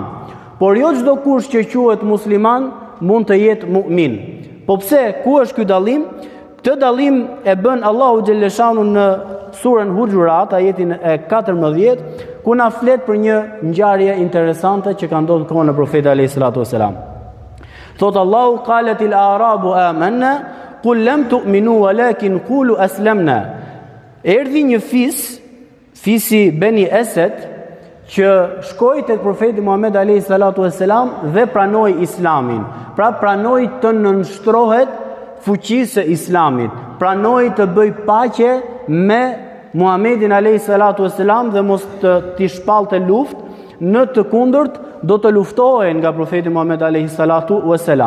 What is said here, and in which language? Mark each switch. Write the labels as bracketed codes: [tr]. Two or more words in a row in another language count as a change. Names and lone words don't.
[sq] Por jo çdo kush që quhet musliman mund të jetë mu'min. Po pse? Ku është ky dallim? Këtë dallim e bën Allahu Gjellëshanu në surën Huxhurat, ajetin e 14, ku na flet për një ngjarje interesante që ka ndodhur kohën e Profetit [ar] عليه الصلاة والسلام. [sq] Thot Allahu [ar] قالت الأعراب آمنا قل لم تؤمنوا ولكن قولوا أسلمنا. [sq] Erdhi një fisi Beni Esed, që shkoi tek profeti Muhammed [ar] عليه الصلاة والسلام [sq] dhe pranoi islamin. Pra pranoi të nënshtrohet fuqisë së islamit, pranoi të bëj paqe me Muhammedin [ar] عليه الصلاة والسلام [sq] dhe mos t'i shpallte luftë, në të kundërt do të luftohen nga profeti Muhammed [ar] عليه الصلاة والسلام.